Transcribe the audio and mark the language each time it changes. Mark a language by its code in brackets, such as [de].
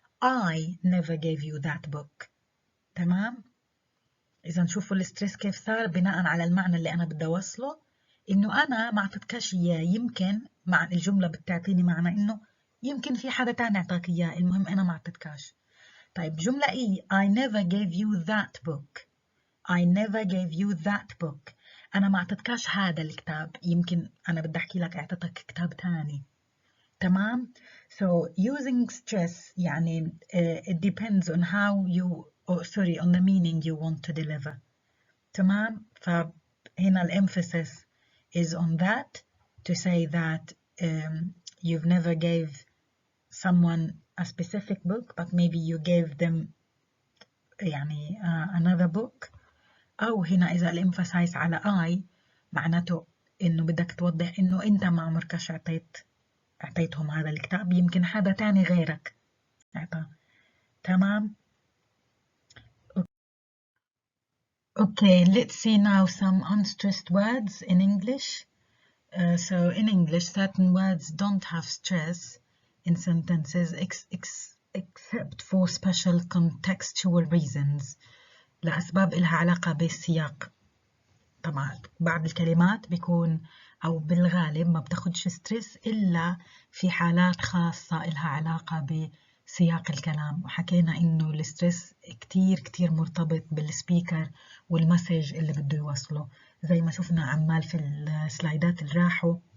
[en] I never gave you that book. [ar] تمام؟ إذا شوفوا الستريس كيف صار بناء على المعنى اللي أنا بدي أوصله، إنه أنا ما أعطيتكش إياه، يمكن مع الجملة بتعطيني معنى إنه يمكن في حدا تاني أعطاك إياه، المهم أنا ما أعطيتكاش. طيب جملة إيه [en] I never gave you that book. I never gave you that book. [ar] أنا ما أعطيتكاش هذا الكتاب، يمكن أنا بدي أحكي لك أعطيتك كتاب تاني. [en] تمام؟ So using stress يعني it depends on how you sorry on the meaning you want to deliver. تمام؟ [ar] فهنا [en] الemphasis is on that to say that you've never gave someone a specific book but maybe you gave them يعني another book. [ar] أو هنا إذا الإمفاسايز على I معناته إنه بدك توضح إنه أنت ما عمركش أعطيتهم هذا الكتاب، يمكن حدا تاني غيرك أعطاه. تمام؟ [en] Okay, let's see now some unstressed words in English. So in English, certain words don't have stress in sentences except for special contextual reasons. [ar] لأسباب إلها علاقة بالسياق. طبعا بعض الكلمات بيكون أو بالغالب ما بتاخدش ستريس إلا في حالات خاصة إلها علاقة بسياق الكلام، وحكينا إنه الستريس كتير مرتبط بالسبيكر والمسج اللي بده يوصله، زي ما شفنا عمال في السلايدات اللي راحوا.